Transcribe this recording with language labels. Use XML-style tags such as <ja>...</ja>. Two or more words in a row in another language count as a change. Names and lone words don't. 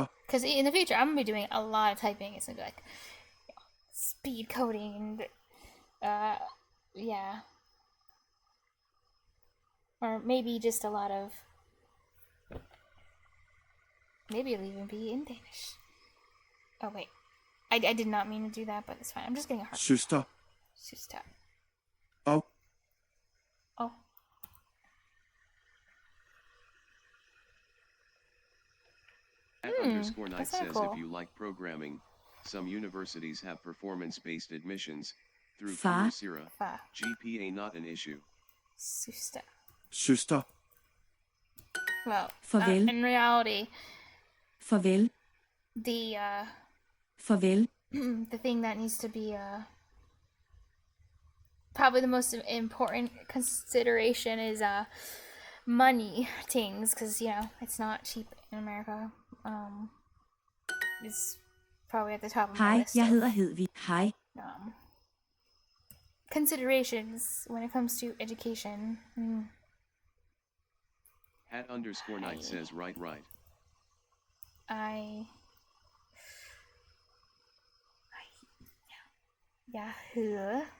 <en>Because in the future, I'm going to be doing a lot of typing. It's going to be like, you know, speed coding and, yeah. Or maybe just a lot of, maybe it'll even be in Danish. Oh, wait. I did not mean to do that, but it's fine. I'm just getting a heart.</en> <da>Søster. Søster. Og.</da> <en>Oh. @_night that's says kinda cool. if you like programming, some universities have performance-based admissions through</en> <da>Far.</da> <en>Coursera.</en> <da>Far.</da> <en>GPA not an issue.</en> <da>Søster. Søster.</da> <en>Well,</en> <da>Farvel.</da> <en>in reality,</en> <da>Farvel. Farvel.</da> <en>the thing that needs to be probably the most important consideration is money things, because you know it's not cheap in America. It's probably at the top of my</en> <da>Hej,</da> <en>list</en> <da>jeg</da> <en>of,</en> <da>hedder Hedvig. Hej.</da> <en>considerations when it comes to education. @_night says right. Yahoo.</en>